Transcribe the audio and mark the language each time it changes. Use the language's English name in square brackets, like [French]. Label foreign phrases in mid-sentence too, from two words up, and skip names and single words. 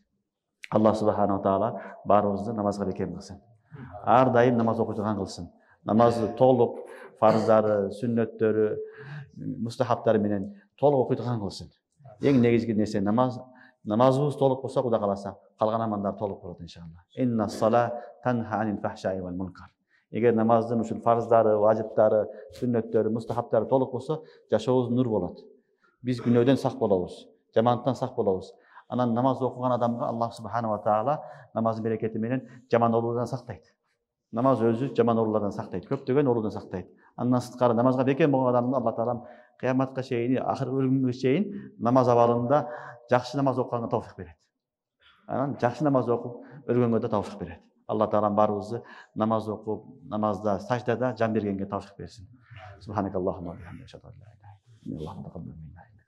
[Arabic] الله سبحانه تعالى [Kyrgyz] баарыбызды намазга бекем кылсын. Ар дайым намаз окуй турган кылсын. Намазды толук фарздары, сүннөттөрү, мустахабтары менен толук окуй турган кылсын. Эң негизги нерсе намаз. Намазыбыз толук болсо, Кудай кааласа, калган амалдар толук болот иншалла. [Arabic] إن الصلاة تنهى عن الفحشاء والمنكر. [Kyrgyz] Эгер намаздын ушул фарздары, важиптары, сүннөттөрү, мустахабтары толук болсо, жашообуз нур болот. Биз күнөөдөн сак болобуз, жамандыктан сак болобуз. Анан намаз окуган адамга [Arabic] الله سبحانه تعالى [Kyrgyz] намаздын берекети менен жаман оорулардан сактайт. Намаз өзү жаман оорулардан сактайт, көптөгөн оорудан сактайт. Андан сырткары намазга бекем болгон адамды Алла таалам кыяматка чейин, акыркы өлүмгө чейин намаз абалында жакшы намаз окуганга товфик берет. Анан жакшы намаз окуп өлгөнгө да товфик берет. Алла таалам баарыбызды намаз окуп, намазда, саждада жан бергенге товфик берсин. [Arabic] سبحانك اللهم وبحمدك، أشهد أن لا إله إلا أنت، أستغفرك وأتوب إليك.